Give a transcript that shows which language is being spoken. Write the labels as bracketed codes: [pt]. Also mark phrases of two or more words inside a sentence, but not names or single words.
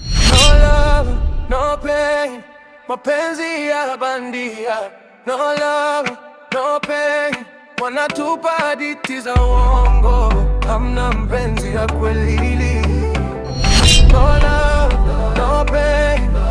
[en] No love, no pain. [sw] Mapenzi ya bandia. [en] No love, no pain. [sw] Wanatupa hadithi za uongo. Hamna mpenzi ya kweli. [en] No love, no pain.